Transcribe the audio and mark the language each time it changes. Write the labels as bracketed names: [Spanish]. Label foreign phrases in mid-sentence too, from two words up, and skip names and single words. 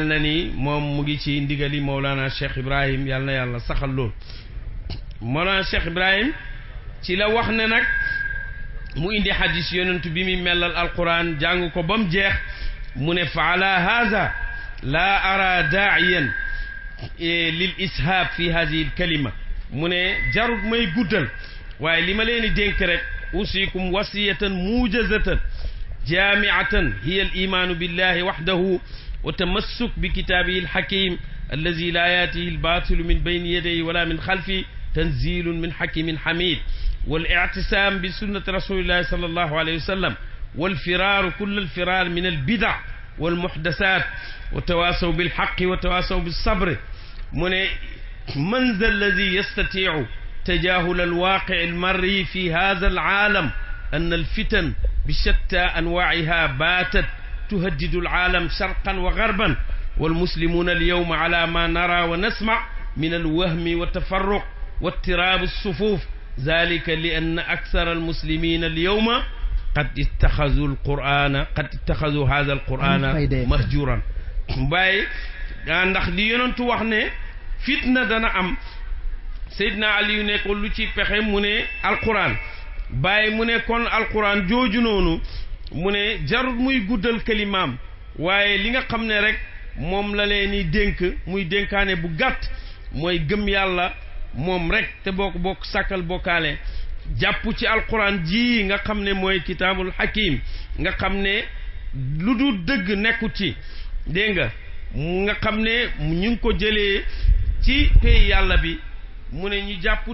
[Wolof] na ni moom mu ngi ci ndigali Mawlana Cheikh Ibrahim yàlla na yàlla saxal lool Mawlana Cheikh Ibrahim ci la wax ne nag mu indi hadis yonent bi muy melal alquran jàng ko ba mu jeex mu ne [Arabic] فعلى هذا لا أرى داعيا للإسهاب في هذه الكلمة [Wolof] mu ne jarut may guddal waaye li ma leen di dénk rek [Arabic] أوصيكم وصية موجزة جامعة هي الإيمان بالله وحده والتمسك بكتابه الحكيم الذي لا يأتيه الباطل من بين يديه ولا من خلفه تنزيل من حكيم حميد والاعتصام بسنة رسول الله صلى الله عليه وسلم والفرار كل الفرار من البدع والمحدثات وتواصوا بالحق وتواصوا بالصبر من ذا الذي يستطيع تجاهل الواقع المري في هذا العالم أن الفتن بشتى أنواعها باتت تهدد العالم شرقا وغربا والمسلمون اليوم على ما نرى ونسمع من الوهم والتفرق واضطراب الصفوف ذلك لأن أكثر المسلمين اليوم قد اتخذوا هذا القرآن مهجورا [Wolof] باي ndax li yonentu wax ne fitna dana am Seydina Ali ne ko lu ci pexe mu ne alquran bàyyi mu ne kon alquran jooju noonu mu ne jarut muy guddal kalimaam waaye li nga xam ne rek moom la leen di dénk muy dénkaane bu gàtt mooy gëm yàlla moom rek te bokk sàkkal bokkaale jàpp ci alquran ji nga xam ne mooy [Arabic] كتاب الحكيم [Wolof] nga xam ne lu dul dëgg nekku ci dégg nga xam ne ñu ngi ko jëlee ci pay yàlla bi mu ne ñu jàpp